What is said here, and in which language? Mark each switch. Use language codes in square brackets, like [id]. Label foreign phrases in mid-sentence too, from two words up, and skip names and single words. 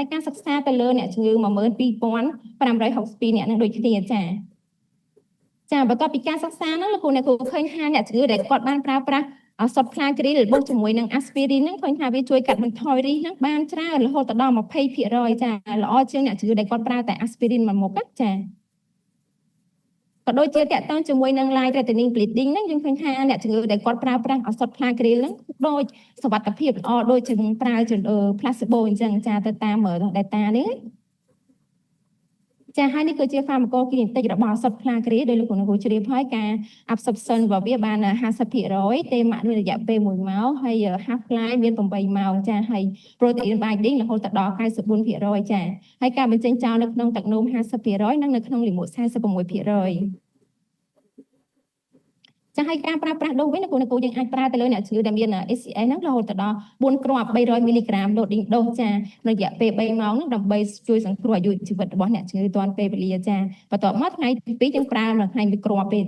[km] ការសិក្សាទៅលើអ្នកជំងឺ 12562 អ្នកនឹងដូចគ្នាចាបន្ទាប់ពីការសិក្សាហ្នឹងលោកគ្រូអ្នកគ្រូឃើញថាអ្នកជំងឺដែល គាត់បានប្រើប្រាស់ឱសថផ្លាគ្រីលបូកជាមួយនឹង aspirin ហ្នឹងឃើញថាវាជួយកាត់បន្ថយរីសហ្នឹងបានច្រើនរហូតដល់ 20% ចាល្អជាងអ្នកជំងឺដែលគាត់ប្រើតែ aspirin មួយមុខចាក៏ដូចជាតកតងជាមួយនឹង [en] light threatening bleeding [km] ហ្នឹងយើងឃើញថាអ្នកជំងឺដែលគាត់ប្រើប្រាស់ឱសថផ្លាគ្រីលហ្នឹងដូចសុវត្ថិភាពល្អដូចជាប្រើplacebo អញ្ចឹងចាទៅតាម data នេះ ចាហើយនេះគឺជា pharmacokinetic របស់ឱសថផ្លាគ្រីលដោយលោកគ្រូជ្រាបហើយការ absorption របស់វាបាន 50% ទេម៉ាក់រយៈពេល1ម៉ោងហើយ [en] half life [km] មាន8ម៉ោងចាហើយ [en] protein binding [km] រហូតដល់ 94% ចាហើយការបញ្ចេញចោលនៅក្នុងទឹកនោម 50% និងនៅក្នុងលាមក 46% ចាហើយការប្រើប្រាស់ដូសវិញលោកគ្រូយើងអាចប្រើទៅលើអ្នកជំងឺដែលមាន ACS ហ្នឹងរហូតដល់4គ្រាប់ 300 មីលីក្រាម [en] loading dose [km] ចារយៈពេល3ម៉ោងហ្នឹងដើម្បីជួយសង្គ្រោះអាយុជីវិតរបស់អ្នកជំងឺទាន់ពេលវេលាចាបន្ទាប់មកថ្ងៃទី2យើងប្រើមួយថ្ងៃ1គ្រាប់ទេ